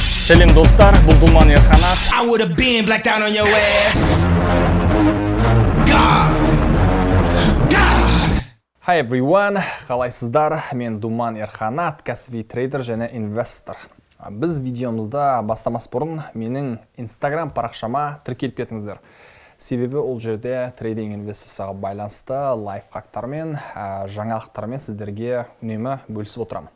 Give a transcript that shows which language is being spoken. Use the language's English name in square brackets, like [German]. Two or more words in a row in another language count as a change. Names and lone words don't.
[Kazakh] Сәлем достар, бұл Думан Ерханат. [English] I would have been blacked out on your ass. God. Hi everyone, [Kazakh] қалайсыздар? Мен Думан Ерханат, кәсіби трейдер және инвестор. Біз видеомызда бастамас бұрын менің Instagram парақшама тіркеліп кетіңіздер. Себебі ол жерде трейдинг инвестицияға байланысты лайфхактармен, жаңалықтармен сіздерге үнемі бөлісіп отырамын.